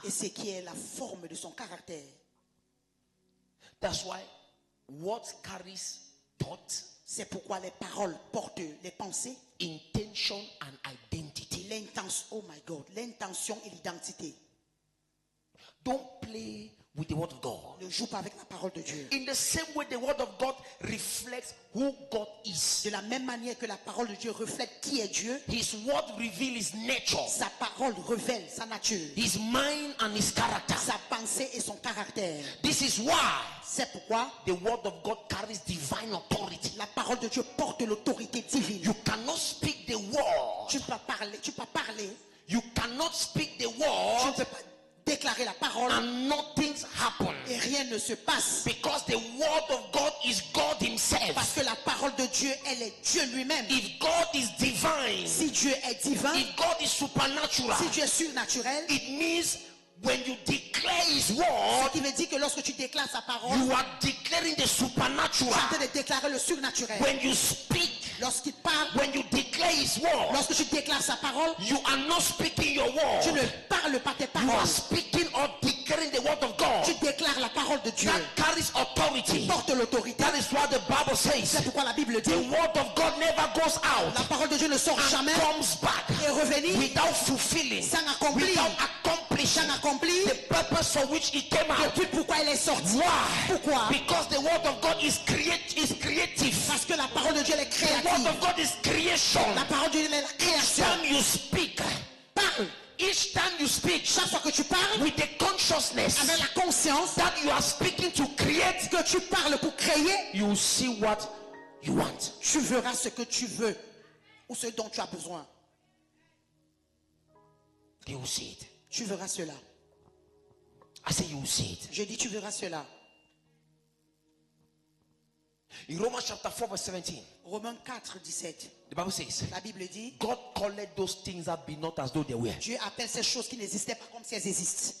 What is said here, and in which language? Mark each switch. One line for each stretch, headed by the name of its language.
French: et ce qui est la forme de son caractère.
English: That's why what carries thought,
French: C'est pourquoi les paroles portent les pensées,
English: intention, and identity.
French: l'intention,
English: oh my God,
French: l'intention et l'identité.
English: Don't play with the word of God.
French: Ne joue pas avec la parole de Dieu.
English: In the same way, the word of God reflects who God is.
French: De la même manière que la parole de Dieu reflète qui est Dieu,
English: His word reveals his nature,
French: sa parole révèle sa nature,
English: his mind, and his character.
French: sa pensée et son caractère.
English: This is why
French: C'est pourquoi
English: the word of God carries divine authority.
French: la parole de Dieu porte l'autorité divine.
English: You cannot speak the word.
French: Tu peux pas parler,
English: You cannot speak the
French: tu ne
English: word
French: peux pas déclarer la parole
English: and nothing happen.
French: et rien ne se passe.
English: Because the word of God is God himself.
French: Parce que la parole de Dieu, elle est Dieu lui-même.
English: If God is divine,
French: Si Dieu est divin,
English: if God is supernatural,
French: si Dieu est surnaturel,
English: it means when you declare his
French: ce
English: word,
French: qui veut dire que lorsque tu déclares sa parole,
English: you are declaring the
French: tu es en
English: supernatural.
French: train de déclarer le surnaturel.
English: When you speak,
French: Lorsqu'il parle,
English: when you declare his word,
French: lorsque tu déclares sa parole,
English: you are not speaking your
French: tu ne
English: word.
French: parles pas tes
English: You are
French: paroles.
English: speaking or declaring the word of God.
French: Tu déclares la parole de Dieu.
English: That carries authority.
French: Porte l'autorité.
English: That is what the Bible
French: C'est
English: says.
French: pourquoi la Bible
English: The
French: dit,
English: word of God never goes out
French: la parole de Dieu ne sort
English: and
French: jamais
English: comes back
French: et revenir
English: without fulfilling,
French: sans accomplir,
English: without accomplishing
French: sans accomplir
English: the purpose for which it came out.
French: depuis pourquoi elle est sortie.
English: Why?
French: Pourquoi?
English: Because the word of God is creative.
French: Parce que la parole de Dieu elle est
English: The word
French: créative.
English: of God is creation.
French: La parole de Dieu elle est la
English: Each
French: création.
English: time you speak,
French: Parle.
English: each time you speak
French: Chaque fois que tu parles,
English: with the consciousness
French: avec la conscience
English: that you are speaking to create,
French: que tu parles pour créer,
English: you will see what you want.
French: tu verras ce que tu veux ou ce dont tu as besoin.
English: You will see it.
French: Tu verras cela.
English: I say you will see it.
French: Je dis tu verras cela.
English: In Romans chapter 4 verse 17,
French: Romains 4, 17.
English: the Bible says,
French: La Bible dit,
English: God called those things that be not as though they were.
French: Dieu appelle ces choses qui n'existaient pas comme si elles existent.